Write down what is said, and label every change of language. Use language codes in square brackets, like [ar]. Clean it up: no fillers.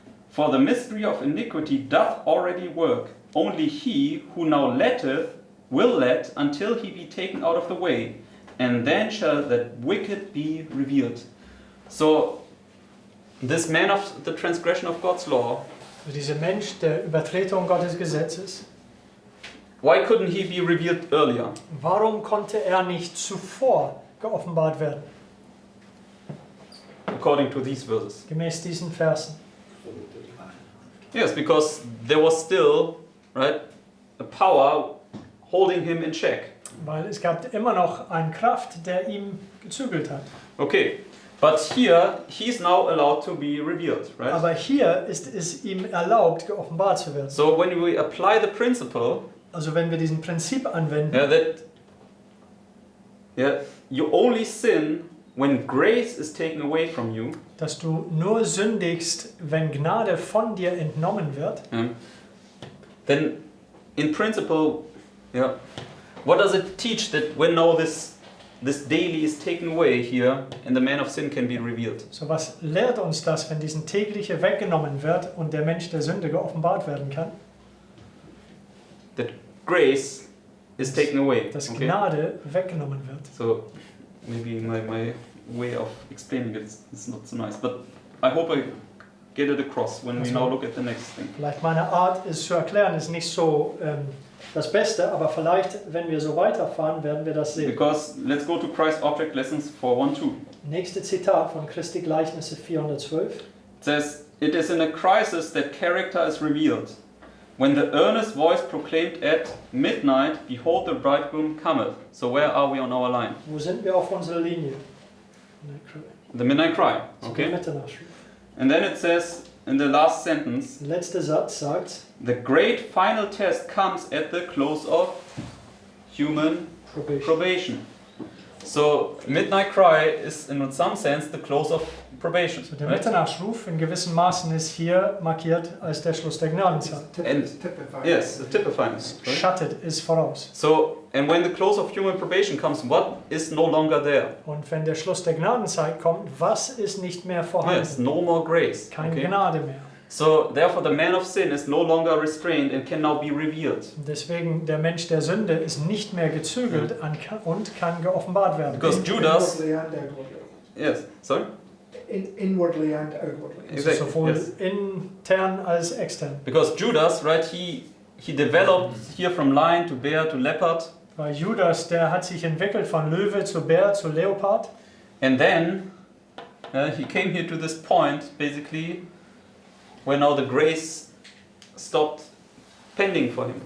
[en] For the mystery of iniquity doth already work, only he who now letteth will let until he be taken out of the way, and then shall that wicked be revealed." So, this man of the transgression of God's law, [de] Also dieser Mensch der Übertretung Gottes Gesetzes, [en] why couldn't he be revealed earlier? [de] warum konnte er nicht zuvor geoffenbart werden? [en] According to these verses. [de] Gemäß diesen Versen. [en] Yes, because there was still, right, a power holding him in check. [de] Weil es gab immer noch eine Kraft, der ihm gezügelt hat. [en] Okay, but here he's now allowed to be revealed, right? [de] Aber hier ist es ihm erlaubt, geoffenbart zu werden. [en] So when we apply the principle, [de] Also wenn wir diesen Prinzip anwenden, [en] that you only sin when grace is taken away from you, [de] dass du nur sündigst, wenn Gnade von dir entnommen wird, [en] then in principle, what does it teach that when now this daily is taken away here and the man of sin can be revealed? [de] so was lehrt uns das, wenn diesen tägliche weggenommen wird und der Mensch der Sünde geoffenbart werden kann? [en] That grace is taken away. [de] Dass [en] Okay? [de] Gnade weggenommen wird. [en] So maybe my way of explaining it is not so nice, but I hope I get it across when we now look at the next thing. [de] Vielleicht meine Art, es zu erklären, ist nicht so das Beste, aber vielleicht, wenn wir so weiterfahren, werden wir das sehen. [en] Because let's go to Christ Object Lessons 412. [de] Nächste Zitat von Christi Gleichnisse 412. [en] It says, "It is in a crisis that character is revealed. When the earnest voice proclaimed at midnight, behold the bridegroom cometh." So where are we on our line? [de] Wo sind wir auf unserer Linie? [en] The midnight cry. [de] Zu der [en] Okay. [de] Mitternachtsschrift. [en] And then it says in the last sentence, [de] Der letzte Satz sagt, [en] the great final test comes at the close of human probation. So midnight cry is in some sense the close of probation. [de] So der [en] Right? [de] Mitternachtsruf in gewissem Maßen ist hier markiert als der Schluss der Gnadenzeit. [en] And Typified. yes, the typifying. Right? [de] Schattet ist voraus. [en] So, and when the close of human probation comes, what is no longer there? [de] Und wenn der Schluss der Gnadenzeit kommt, was ist nicht mehr vorhanden? [en] Yes, no more grace. [de] Keine [en] Okay? [de] Gnade mehr. [en] So, therefore, the man of sin is no longer restrained and can now be revealed. [de] Deswegen der Mensch der Sünde ist nicht mehr gezügelt und kann geoffenbart werden. [en] Because Judas, Inwardly and outwardly. yes, sorry? Inwardly and outwardly. [de] Also [en] Exactly, [de] sowohl [en] yes. [de] intern als extern. [en] Because Judas, right, he developed here from lion to bear to leopard, [de] Weil Judas, der hat sich entwickelt von Löwe zu Bär zu Leopard. [en] and then he came here to this point, basically, where now the grace stopped pending for him.